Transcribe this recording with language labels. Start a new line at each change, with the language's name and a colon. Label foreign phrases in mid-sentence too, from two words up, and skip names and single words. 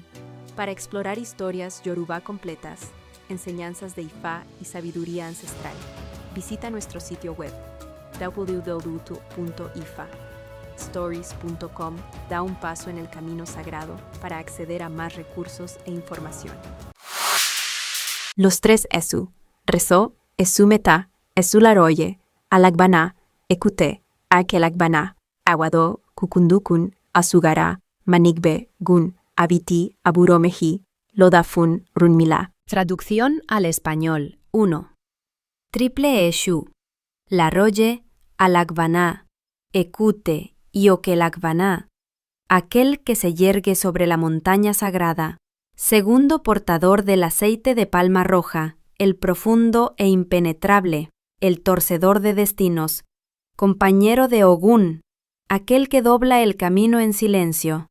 Spanish: Para explorar historias yoruba completas, enseñanzas de Ifa y sabiduría ancestral, visita nuestro sitio web www.ifastories.com. Da un paso en el camino sagrado para acceder a más recursos e información. Los tres Esu, Rezo,
Yoruba: Esumeta, Esularoye, Alagbana, Ekute, Akelagbana, Aguado, Kukundukun, Asugara, Manigbe, Gun, Abiti, Aburomeji, Lodafun, Runmila.
Spanish: Traducción al español. 1. Triple Eshu, Laroye, Alagbana, Ekute y Okelagbana, aquel que se yergue sobre la montaña sagrada, segundo portador del aceite de palma roja, el profundo e impenetrable, el torcedor de destinos, compañero de Ogún, aquel que dobla el camino en silencio.